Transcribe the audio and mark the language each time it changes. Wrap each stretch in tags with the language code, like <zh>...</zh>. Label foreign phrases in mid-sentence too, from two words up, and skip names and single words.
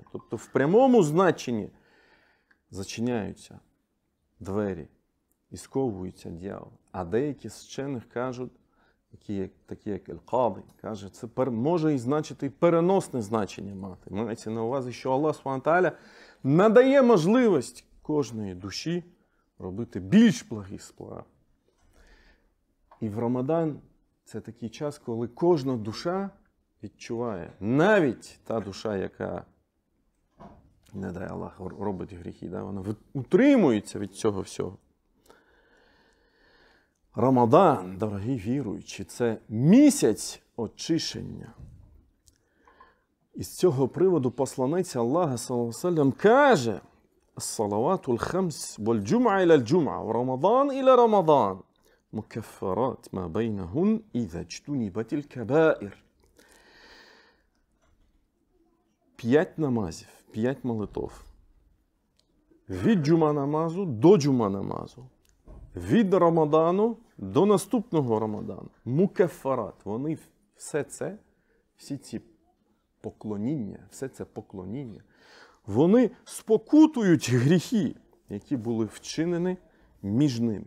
<uk>Тобто в прямому значенні зачиняються двері і сковуються дьяволи. А деякі з вчених кажуть, такі як Аль-Каді, каже, це може і значити і переносне значення мати. Мається на увазі, що Аллах</uk> <ar>سبحانه وتعالى</ar> <uk>надає можливість кожної душі робити більш благі справи. І в Рамадан це такий час, коли кожна душа відчуває, навіть та душа, яка, не дай Аллах, робить гріхи, да, вона утримується від цього всього. Рамадан, дорогі віруючі, це місяць очищення. І з цього приводу посланець Аллаха,</uk> <ar>صلى الله عليه وسلم, каже: «الصلوات الخمس والجمعة إلى الجمعة, ورمضان إلى رمضان مكفرات ما بينهن إذا اجتنبت الكبائر».</ar> <uk>5 намазів, 5 молитов. Від джума намазу до джума намазу. Від Рамадану до наступного Рамадану. Мукаффарат. Вони все це, всі ці поклоніння, все це поклоніння, вони спокутують гріхи, які були вчинені між ними.</uk>